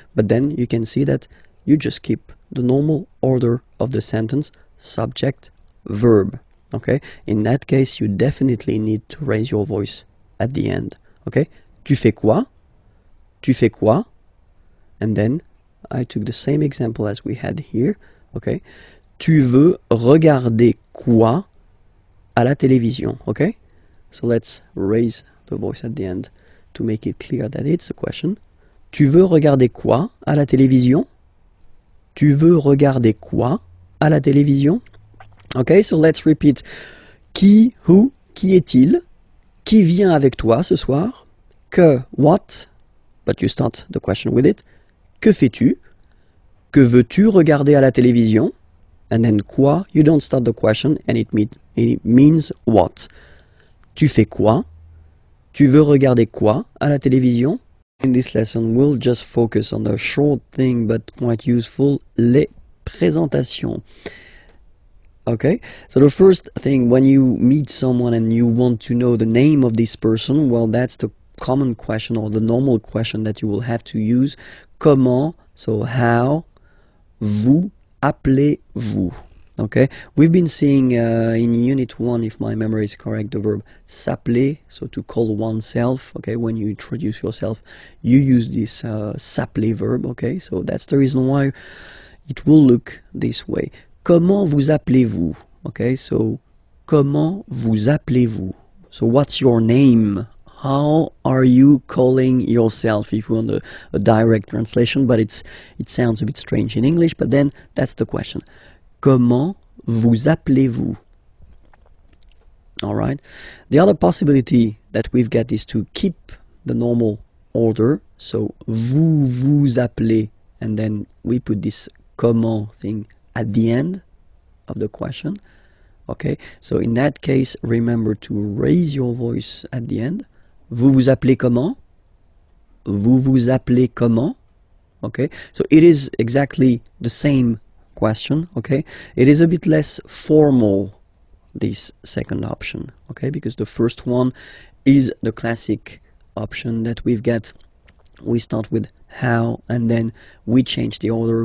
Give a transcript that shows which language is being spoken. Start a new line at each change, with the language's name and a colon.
English: But then you can see that you just keep the normal order of the sentence, subject, verb. Okay? In that case, you definitely need to raise your voice at the end. Okay?
French: Tu fais quoi? Tu fais quoi?
English: And then I took the same example as we had here. Okay?
French: Tu veux regarder quoi à la télévision?
English: Okay? So let's raise the voice at the end to make it clear that it's a question.
French: Tu veux regarder quoi à la télévision? Tu veux regarder quoi à la télévision?
English: Okay, so let's repeat. Qui, who,
French: qui est-il? Qui vient avec toi ce soir?
English: Que, what? But you start the question with it.
French: Que fais-tu? Que veux-tu regarder à la télévision?
English: And then quoi? You don't start the question and it means what?
French: Tu fais quoi? Tu veux regarder quoi à la télévision?
English: In this lesson, we'll just focus on a short thing but quite useful, les présentations. Okay, so the first thing, when you meet someone and you want to know the name of this person, well, that's the common question or the normal question that you will have to use.
French: Comment,
English: so how,
French: vous appelez-vous?
English: Okay, we've been seeing in Unit 1, if my memory is correct, the verb s'appeler, so to call oneself. Okay, when you introduce yourself, you use this s'appeler verb. Okay, so that's the reason why it will look this way.
French: Comment vous appelez-vous? Okay, so comment vous appelez-vous?
English: So what's your name? How are you calling yourself? If you want a direct translation, but it sounds a bit strange in English, but then that's the question.
French: Comment vous appelez-vous?
English: All right. The other possibility that we've got is to keep the normal order. So
French: vous vous appelez,
English: and then we put this comment thing at the end of the question. Okay, so in that case, remember to raise your voice at the end.
French: Vous vous appelez comment? Vous vous appelez comment?
English: Okay, so it is exactly the same question. Okay, it is a bit less formal, this second option. Okay, because the first one is the classic option that we've got. We start with how, and then we change the order.